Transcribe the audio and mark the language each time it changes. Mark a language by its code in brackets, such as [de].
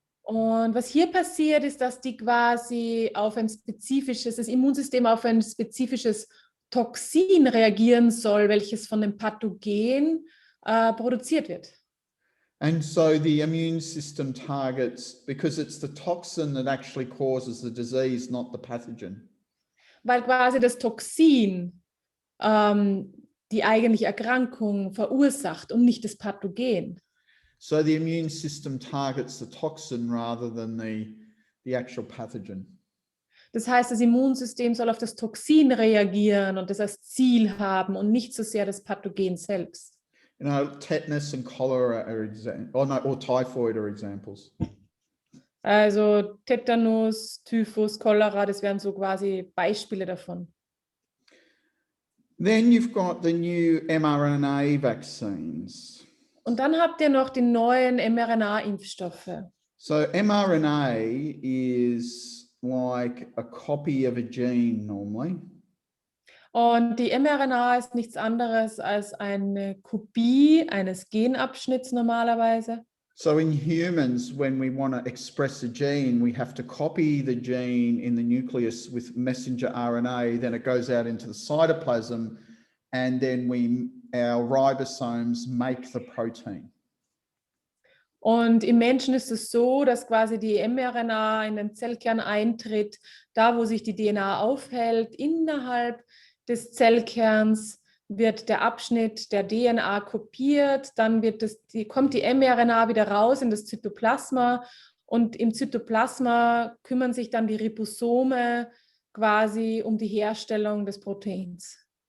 [de] Und was hier passiert, ist, dass die quasi auf das Immunsystem auf ein spezifisches Toxin reagieren soll, welches von dem Pathogen produziert wird. [en] And so the immune system targets, because it's the toxin that actually causes the disease, not the pathogen. [de] Weil quasi das Toxin die eigentliche Erkrankung verursacht und nicht das Pathogen. [en] So the immune system targets the toxin rather than the actual pathogen. [de] Das heißt, das Immunsystem soll auf das Toxin reagieren und das als Ziel haben und nicht so sehr das Pathogen selbst. [en] You know, tetanus and cholera or typhoid are examples. [de] Also Tetanus, Typhus, Cholera, das wären so quasi Beispiele davon. [en] Then you've got the new mRNA vaccines. [de] Und dann habt ihr noch die neuen mRNA-Impfstoffe. [en] So mRNA is like a copy of a gene normally. [de] Und die mRNA ist nichts anderes als eine Kopie eines Genabschnitts normalerweise. [en] So in humans, when we want to express a gene, we have to copy the gene in the nucleus with messenger RNA, then it goes out into the cytoplasm, and then our ribosomes make the protein. [de] Und im Menschen ist es so, dass quasi die mRNA in den Zellkern eintritt, da wo sich die DNA aufhält, innerhalb des Zellkerns wird der Abschnitt der DNA kopiert, dann kommt die mRNA wieder raus in das Zytoplasma und im Zytoplasma kümmern sich dann die Ribosome quasi um die Herstellung des Proteins.